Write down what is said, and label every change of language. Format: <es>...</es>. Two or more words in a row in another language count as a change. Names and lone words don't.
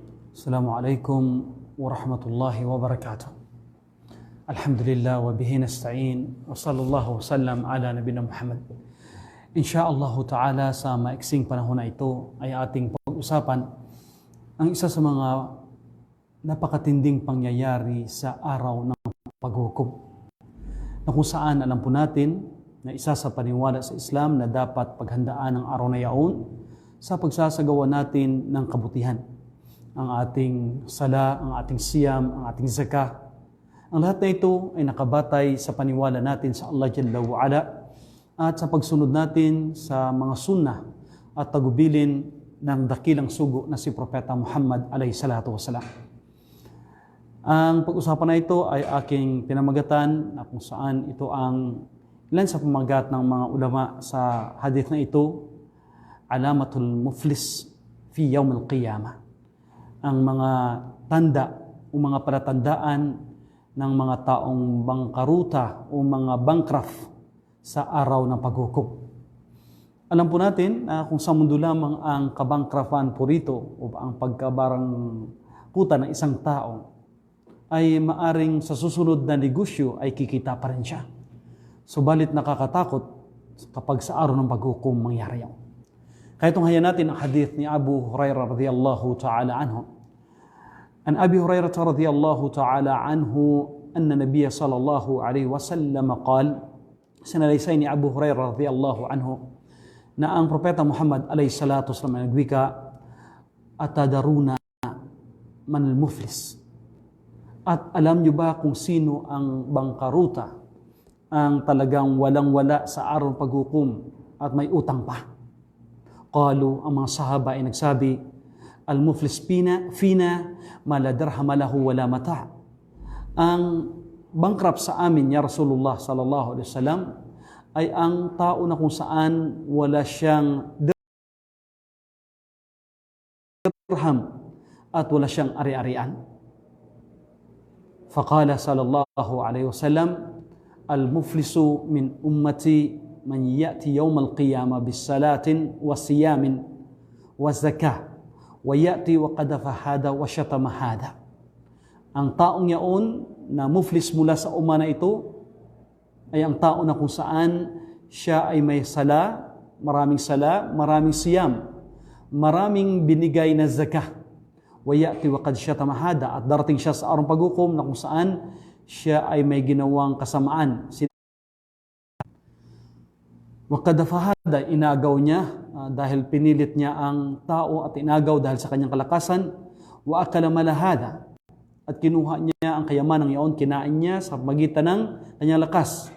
<ar>السلام عليكم ورحمة الله وبركاته. الحمد لله وبه نستعين وصلى الله وسلم على نبينا محمد. إن شاء الله تعالى</ar> <tl>sa maiksing panahon na ito ay ating pag-usapan ang isa sa mga napakatinding pangyayari sa araw ng paghukom. Na kung saan alam po natin na isa sa paniwala sa Islam na dapat paghandaan ang araw na yaon sa pagsasagawa natin ng kabutihan. Ang ating sala, ang ating siyam, ang ating zakah. Ang lahat na ito ay nakabatay sa paniwala natin sa Allah</tl> <ar>جل وعلا</ar> <tl>at sa pagsunod natin sa mga sunnah at tagubilin ng dakilang sugo na si Propeta Muhammad</tl> <ar>عليه الصلاة والسلام.</ar> <tl>Ang pag-usapan na ito ay aking pinamagatan na kung saan ito ang ilan sa pamagat ng mga ulama sa hadith na ito,</tl> <ar>علامات المفلس في يوم القيامة.</ar> <tl>Ang mga tanda o mga palatandaan ng mga taong bangkaruta o mga bankrupt sa araw ng paghukom. Alam po natin na kung sa mundo lamang ang kabangkrafan po rito o ang pagkabarangkuta ng isang tao ay maaring sa susunod na negosyo ay kikita pa rin siya. Subalit nakakatakot kapag sa araw ng paghukom mangyari yan. Kaya tunghayan natin ang hadith ni Abu Hurairah</tl> <ar>رضي الله تعالى عنه. عن أبي هريرة رضي الله تعالى عنه أن النبي صلى الله عليه وسلم قال,</ar> <tl>sinalaysay ni Abu Hurairah</tl> <ar>رضي الله عنه</ar> <tl>na ang Propeta Muhammad</tl> <ar>عليه الصلاة والسلام nagwika, أتدرون من المفلس.</ar> <tl>At alam nyo ba kung sino ang bangkaruta, ang talagang walang-wala sa araw ng paghukom at may utang pa? Qalu, ang mga sahaba ay nagsabi,</tl> <ar>المفلس فينا من لا درهم له ولا متاع'.</ar> <tl>Ang bankrupt sa amin,</tl> <ar>يا رسول الله صلى الله عليه وسلم,</ar> <tl>ay ang tao na kung saan wala siyang dirham at wala siyang ari-arian.</tl> <ar>فقال صلى الله عليه وسلم المفلس من أمتي من يأتي يوم القيامة بصلاة وصيام وزكاة ويأتي وقد قذف هذا وشتم هذا.</ar> <tl>Ang taong yaon na muflis mula sa umma na ito ay ang tao na kung saan siya ay may sala, maraming siyam, maraming binigay na zakah.</tl> <ar>ويأتي وقد شتم هذا,</ar> <tl>at darating siya sa araw ng paghukom na kung saan siya ay may ginawang kasamaan. Wakadafahada, inagaw niya dahil pinilit niya ang tao at inagaw dahil sa kanyang kalakasan.</tl> <ar>وأكل مال هذا,</ar> <tl>at kinuha niya ang kayamanang iyon, kinain niya sa magitan ng kanyang lakas.</tl>